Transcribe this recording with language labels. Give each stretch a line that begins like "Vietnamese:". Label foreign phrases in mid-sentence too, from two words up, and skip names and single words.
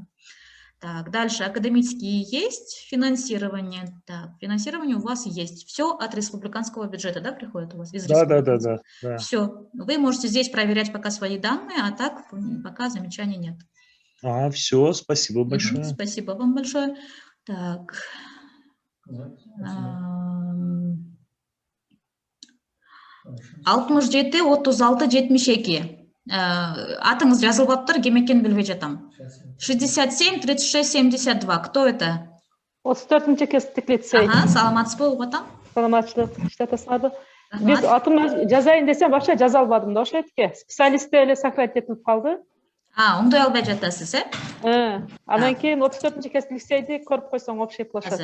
Russian: Так, дальше академические есть, финансирование. Так, финансирование у вас есть. Все от республиканского бюджета, да, приходит у вас? Да. Все. Вы можете здесь проверять пока свои данные, а так пока замечаний нет. Все, спасибо большое. Спасибо вам большое. Так.
Kyrgyz: Алтымыш жети, 36, 72.
Kazakh: Атыңыз жазылып аптыр, кем екенін білбей жатам. 67, 36, 72.
Russian: Кто это?
Kyrgyz: 34-нче кесиптик лицей. Саламатсыз болуп атам. Саламатчылык, иштатасыңарбы? Биз атымды жазайын десем, башка жаза албадым да, ошо этке. Специалистте эле сохранить этип калды. Оңдой албай жатасыз, Анан кийин 34-нче кесиптик лицейди көрүп койсоң
Russian: общий площадь.